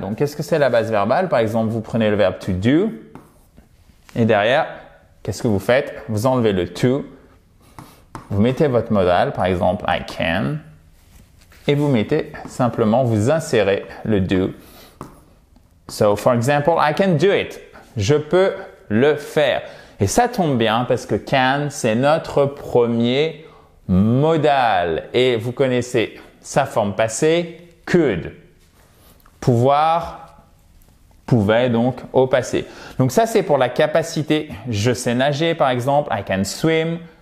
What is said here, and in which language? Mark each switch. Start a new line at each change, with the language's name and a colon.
French: Donc qu'est-ce que c'est la base verbale? Par exemple, vous prenez le verbe to do et derrière, qu'est-ce que vous faites? Vous enlevez le to, vous mettez votre modal, par exemple
English: I can,
French: et vous mettez simplement, vous insérez le do.
English: So for example, I can do it.
French: Je peux le faire. Et ça tombe bien parce que can, c'est notre premier modal. Et vous connaissez sa forme passée, could. Pouvoir, pouvait donc au passé. Donc ça, c'est pour la capacité. Je sais nager, par exemple.
English: I can swim.